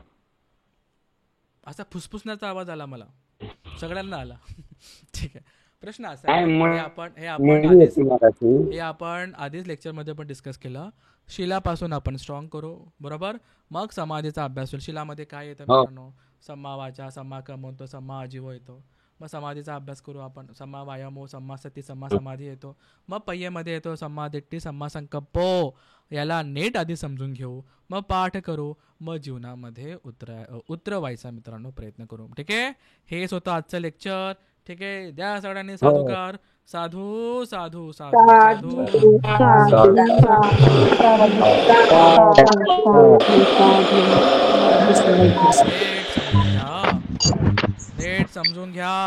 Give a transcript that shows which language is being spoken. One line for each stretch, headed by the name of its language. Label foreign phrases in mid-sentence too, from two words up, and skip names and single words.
Marathi: असा फुसफुसण्याचा आवाज आला मला, सगळ्यांना आला. ठीक आहे. प्रश्न असा आहे, आपण आधीच लेक्चर मध्ये पण डिस्कस केलं. शिलापासून आपण स्ट्रॉंग करू, बरोबर. मग समाधीचा अभ्यास होईल. शिलामध्ये काय येतं मित्रांनो?
Pali: सम्मा वाचा, सम्मा कर्मंतो, सम्मा आजीव येतो.
Marathi: मग समाधीचा अभ्यास करू आपण.
Pali: सम्मा वायामो, सम्मा सती, सम्मा समाधी
Marathi: येतो. मग पय्येमध्ये येतो
Pali: सम्मा दिट्ठी, सम्मा संकल्पो.
Marathi: याला नीट आधी समजून घेऊ, मग पाठ करू, मग जीवनामध्ये उतरवायचा मित्रांनो प्रयत्न करू. ठीक आहे. हेच होतं आजचं लेक्चर. ठीक आहे. द्या सगळ्यांनी साधुकार.
Pali: साधू साधू साधू साधू.
Marathi: नीट समजून घ्या.